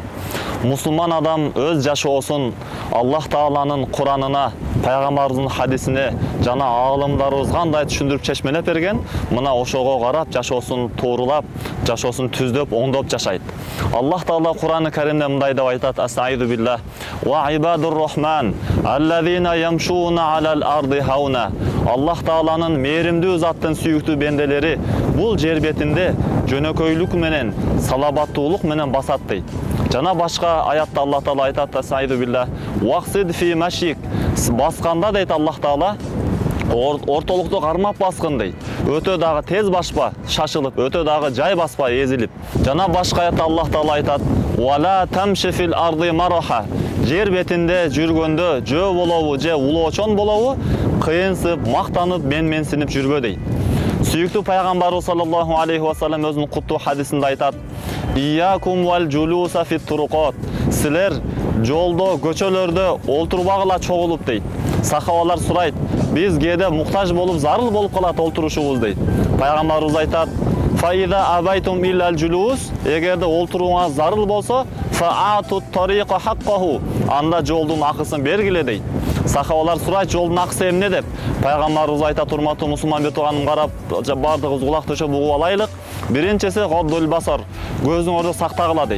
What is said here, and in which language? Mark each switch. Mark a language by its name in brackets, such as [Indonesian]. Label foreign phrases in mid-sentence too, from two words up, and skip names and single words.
[Kyrgyz] Мусулман адам өз жашоосун Аллах Тааланын Куранына, пайгамбарыбыздын хадисине жана аалымдарыбыз кандай түшүндүрүп чечмелеп берген, мына ошого карап жашоосун тоорулап, жашоосун түздөп, оңдоп жашайт. Аллах Таала Куран-ы Каримде мындай деп айтат: [Arabic] "أعوذ بالله وعباد الرحمن الذين يمشون على الأرض هونا." [Kyrgyz] Аллах Тааланын мээримдүү заттын сүйүктүү бенделери бул жер бетинде жөнөкөйлүк менен, салабаттуулук менен басат дейт. Жана башка аятта Аллах Таала айтат: [Arabic] "أعوذ بالله واقصد في مشيك." [Kyrgyz] Басканда дейт Аллах Таала, ортолукту кармап баскын дейт. Өтө дагы тез башпа, шашылып, өтө дагы жай баспа, эзилип. Жана башка аятта Аллах Таала айтат: [Arabic] "ولا تمش في الأرض مرحا." [Kyrgyz] Жер бетинде жүргөндө жөө болобу, же улоочон болобу, кыйынсып, мактанып, менменсинип жүрбө дейт. Сүйүктүү пайгамбарыбыз [Arabic] صلى الله عليه وسلم [Kyrgyz] өзүнүн куттуу хадисинде айтат: [Arabic] "إياكم والجلوس في الطرقات." [Kyrgyz] Силер жолдо, көчөлөрдө олтурбагыла чогулуп дейт. Сахабалар сурайт: "Биз кээде муктаж болуп, зарыл болуп калат олтурушубуз" дейт. Пайгамбарыбыз айтат: [Arabic] "فإذا أبيتم إلا الجلوس." [Kyrgyz] Эгерде олтурууңа зарыл болсо, [Arabic] "فأعطوا الطريق حقه." [Kyrgyz] Анда жолдун акысын бергиле дейт. Сахабалар сурайт: "Жолдун акысы эмне?" деп. Пайгамбарыбыз айтат: "Урматтуу мусулман бетуганым, карап, бардыгыбыз кулак төшөп угуп алайлык. Биринчиси [Arabic] غض البصر, [Kyrgyz] көзүңөрдү сактагыла" дейт.